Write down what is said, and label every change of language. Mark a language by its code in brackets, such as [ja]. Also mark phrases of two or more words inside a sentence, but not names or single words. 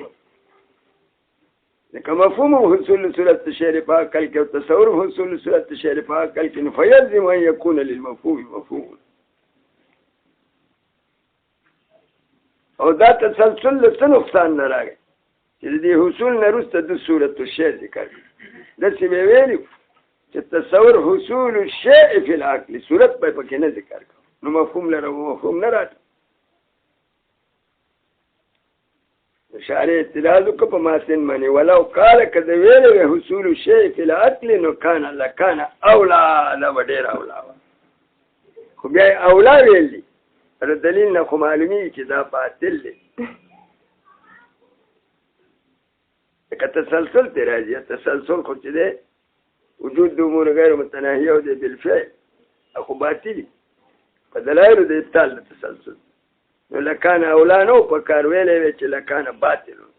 [ps] لکه مفهوم حصول صورت شی په عقل کې او تصور حصول صورت شی په عقل کې [ar] فیلزم ان یکون للمفهوم مفهوم [ps] او دا تسلسل له څه نقصان نه راغی چې د حصول نه وروسته د [ar] صورت الشی [ps] ذکر داسې به ویلي چې [ar] تصور حصول الشیء فی العقل [ps] صورت به پکې نه ذکر کوو نو مفهوم لره مفهوم نه راځي شارع اعتراض وکړه په ماسن باندې [ar] ولو قال [ps] کده ویلې [ar] حصول الشیء فی العقل [ps] نو [ar] کان لکان اولا [ps] دا ډېر اولا خو بیا اولا ویلي تر دلیل نه خو معلومي چې دا باطل دی که تسلسل ته راځي تسلسل خو چې دی وجود د [ar] امور غیر متناهیه [ps] او دی بالفعل خو باطل دی په دلایلو د ابطال د تسلسل نو [ar] لکان اولا [ps] نو په کار ویلی وی چې [ar] لکان باطل